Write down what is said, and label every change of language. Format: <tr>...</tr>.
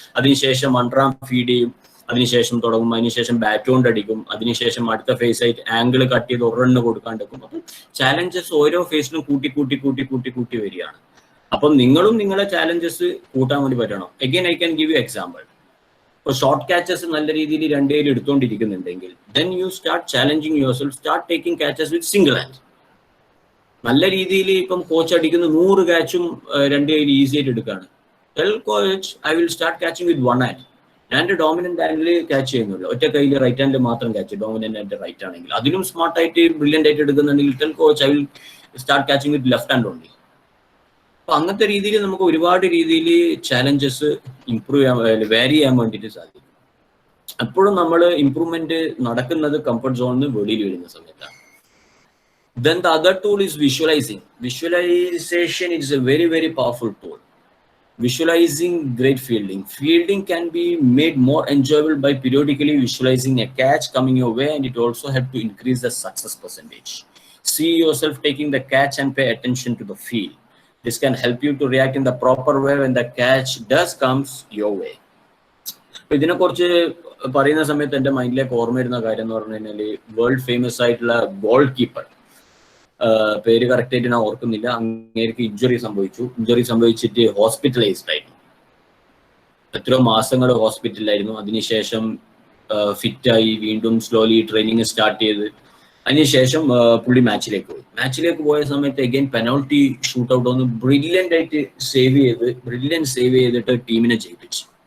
<ml>അതിനുശേഷം underarm feed ചെയ്യും, അതിനുശേഷം തുടങ്ങും, അതിനുശേഷം ബാറ്റ് കൊണ്ട് അടിക്കും, അതിനുശേഷം അടുത്ത ഫേസ് ആയിട്ട് ആംഗിൾ കട്ട് ചെയ്ത് ഒരു റണ്ണ് കൊടുക്കാണ്ടിരിക്കും. അപ്പം ചാലഞ്ചസ് ഓരോ ഫേസിലും കൂട്ടി വരികയാണ്. അപ്പം നിങ്ങളും നിങ്ങളെ ചാലഞ്ചസ് കൂട്ടാൻ വേണ്ടി പറ്റണം.</ml> <en>Again I can give you example.</en> <ml>ഇപ്പോൾ ഷോർട്ട് ക്യാച്ചസ് നല്ല രീതിയിൽ 2 കൈയിൽ എടുത്തുകൊണ്ടിരിക്കുന്നുണ്ടെങ്കിൽ</ml> <en>then you start challenging yourself, start taking catches with single hand.</en> <ml>നല്ല രീതിയിൽ ഇപ്പം കോച്ച് അടിക്കുന്ന 100 ക്യാച്ചും 2 കൈയിൽ ഈസി ആയിട്ട് എടുക്കുകയാണ്.</ml> <en>Tell coach I will start catching with 1 hand.</en> <ml>ഞാൻ ഡോമിനന്റ് ഹാൻഡിൽ ക്യാച്ച് ചെയ്യുന്നില്ല, ഒറ്റ കയ്യിൽ റൈറ്റ് ഹാൻഡിൽ മാത്രം ക്യാച്ച്, ഡോമിനന്റ് ഹാൻഡ് റൈറ്റ് ആണെങ്കിൽ. അതിലും സ്മാർട്ട് ആയിട്ട് ബ്രില്യന്റ് ആയിട്ട് എടുക്കുന്നുണ്ടെങ്കിൽ</ml> <en>Tell coach I will start catching with left hand only.</en> <ml>അപ്പൊ അങ്ങനത്തെ രീതിയിൽ നമുക്ക് ഒരുപാട് രീതിയിൽ ചാലഞ്ചസ് ഇംപ്രൂവ് ചെയ്യാൻ വാരി ചെയ്യാൻ വേണ്ടിയിട്ട് സാധിക്കും. എപ്പോഴും നമ്മൾ ഇംപ്രൂവ്മെന്റ് നടക്കുന്നത് കംഫർട്ട് സോണിന് വെളിയിൽ വരുന്ന സമയത്താണ്.</ml> <en>Then the other tool is visualizing. Visualization is a very, very powerful tool. Visualizing great fielding. Fielding can be made more enjoyable by periodically visualizing a catch coming your way, and it also helps to increase the success percentage. See yourself taking the catch and pay attention to the field. This can help you to react in the proper way when the catch does comes your way.</en> <ml>ഇതിനെക്കുറിച്ച് പറയുന്ന സമയത്ത് എൻ്റെ മൈൻഡിലേക്ക് ഓർമ്മ വരുന്ന കാര്യം എന്ന് പറഞ്ഞു കഴിഞ്ഞാൽ വേൾഡ് ഫേമസ് ആയിട്ടുള്ള ഗോൾ കീപ്പർ, പേര് കറക്റ്റ് ആയിട്ട് ഞാൻ ഓർക്കുന്നില്ല, അങ്ങേർക്ക് ഇഞ്ചുറി സംഭവിച്ചിട്ട് ഹോസ്പിറ്റലൈസ്ഡ് ആയിരുന്നു. എത്രയോ മാസങ്ങൾ ഹോസ്പിറ്റലിലായിരുന്നു. അതിനുശേഷം ഫിറ്റായി വീണ്ടും സ്ലോലി ട്രെയിനിങ് സ്റ്റാർട്ട് ചെയ്ത് അതിനുശേഷം പുള്ളി മാച്ചിലേക്ക് പോയ സമയത്ത് അഗൈൻ പെനൽറ്റി ഷൂട്ട് ഔട്ട് ഒന്ന് ബ്രില്യൻ്റ് സേവ് ചെയ്തിട്ട് ടീമിനെ ജയിപ്പിച്ചു.</ml>